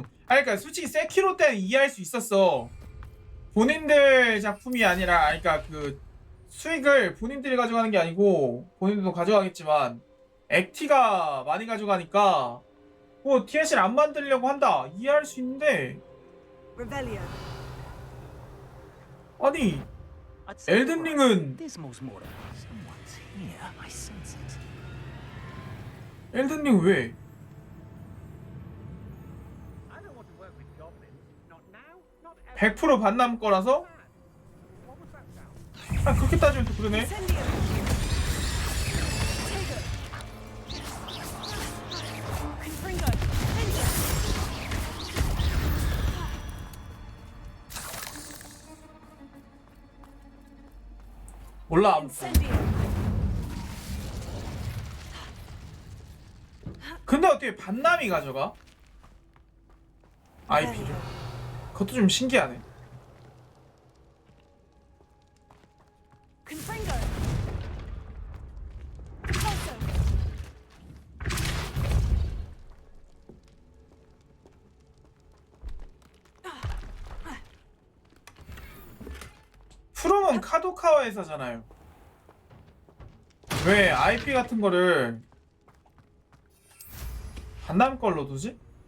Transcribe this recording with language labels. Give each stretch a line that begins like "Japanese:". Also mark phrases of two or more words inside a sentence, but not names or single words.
Korean: 그러니까 솔직히 세키로 때는 이해할 수 있었어. 본인들 작품이 아니라, 그러니까 그 수익을 본인들이 가져가는 게 아니고 본인들도 가져가겠지만 액티가 많이 가져가니까 뭐 DLC를 안 만들려고 한다 이해할 수 있는데,
English: Revelio.
Korean: 아니 엘든링은 엘든링 왜?
English: I don't want to work with goblins. Not now, not ever.
Korean: 100% 반남 거라서?
English: What was that sound?
Korean: 아 그렇게 따지면 또 그러네.
English: Incendio. Confringo.
Korean: 몰라 아무튼. 근데 어떻게 반남이 가져가? IP를. 그것도 좀 신기하네.
English: Confringo. Consulto.
Korean: 프롬은 카도카와 회사잖아요. 왜 IP 같은 거를 반남 걸로 두지?